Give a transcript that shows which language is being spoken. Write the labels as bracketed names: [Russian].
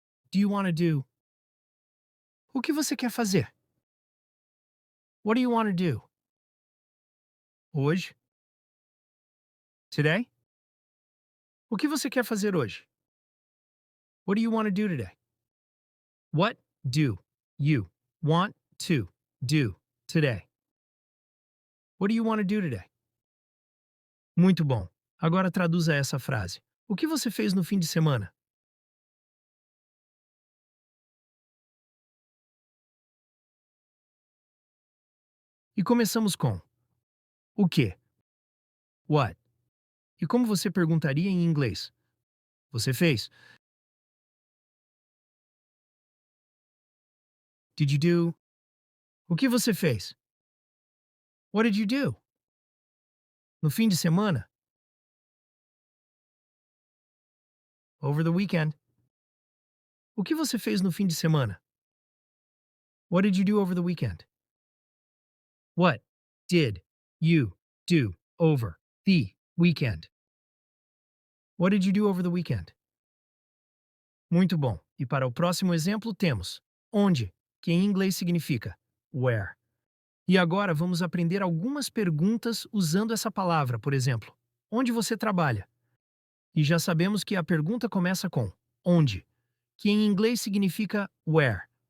[English] Do you want to do? [Portuguese] O que você quer fazer? [English] What do you want to do? [Portuguese] Hoje? [English] Today? [Portuguese] O que você quer fazer hoje? [English] What do you want to do today? What do you want to do today? What do you want to do today? [Portuguese] Muito bom. Agora traduza essa frase. O que você fez no fim de semana? E começamos com o que? What? E como você perguntaria em inglês? Você fez? [English] Did you do? [Portuguese] O que você fez? [English] What did you do? [Portuguese] No fim de semana? [English] Over the weekend? [Portuguese] O que você fez no fim de semana? [English] What did you do over the weekend? What did you do over the weekend? What did you do over the weekend? [Portuguese] Muito bom. E para o próximo exemplo temos onde, que em inglês significa where. E agora vamos aprender algumas perguntas usando essa palavra, por exemplo, onde você trabalha? E já sabemos que a pergunta começa com onde, que em inglês significa where.